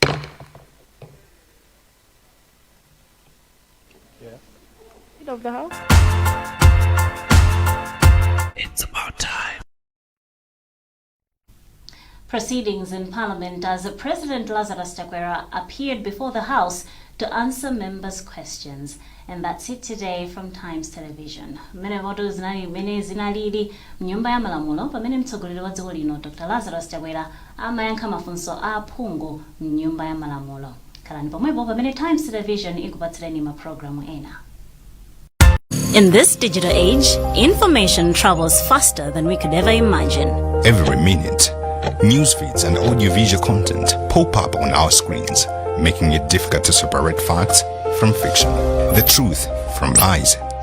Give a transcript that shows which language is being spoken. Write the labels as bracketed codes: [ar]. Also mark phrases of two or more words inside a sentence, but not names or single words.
[en] Head of the House. It's about time. Proceedings in Parliament as President Lazarus Chakwera appeared before the House to answer members' questions. And that's it today from Times Television. [ny] Mene voto zinalili mnyumba ya malamulo pamene mtsogoleri wa dziko lino Dr. Lazarus Chakwera amayankha mafunso a aphungu mnyumba ya malamulo. Khalani pomwepo pamene Times Television ikupatsireni maprogramu ena. [en] In this digital age, information travels faster than we could ever imagine. Every minute, news feeds and audiovisual content pop up on our screens, making it difficult to separate facts from fiction, the truth from lies.